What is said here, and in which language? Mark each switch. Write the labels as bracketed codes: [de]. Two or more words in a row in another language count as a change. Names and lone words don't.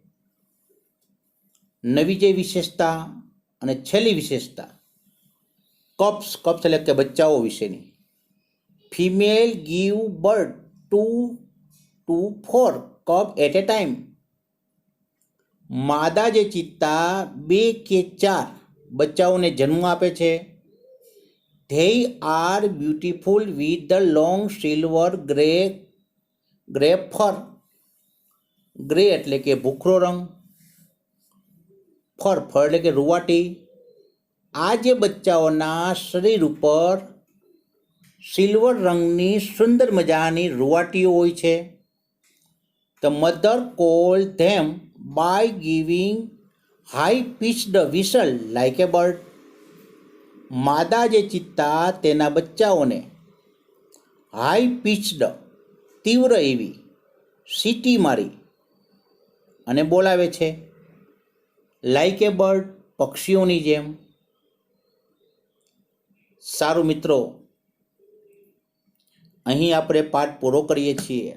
[gu] નવી જે વિશેષતા અને છેલ્લી વિશેષતા, કપ્સ એટલે કે બચ્ચાઓ વિશેની. [en] female give birth to 4 cup at a time. [gu] માદા જે ચિત્તા 2 કે 4 બચ્ચાઓને જન્મ આપે છે. [en] They are beautiful with the long silver gray fur. [gu] ગ્રે એટલે કે ભૂખરો રંગ, ફર એટલે કે રૂવાટી. આ જે બચ્ચાઓના શરીર ઉપર સિલ્વર રંગની સુંદર મજાની રૂવાટીઓ હોય છે. [en] The mother called them by giving high pitched whistle like a bird. [gu] માદા જે ચિત્તા તેના બચ્ચાઓને [en] high pitched [gu] તીવ્ર એવી સીટી મારી અને બોલાવે છે. [en] like a bird [gu] પક્ષીઓની જેમ. સારું મિત્રો, અહીં આપણે પાઠ પૂરો કરીએ છીએ.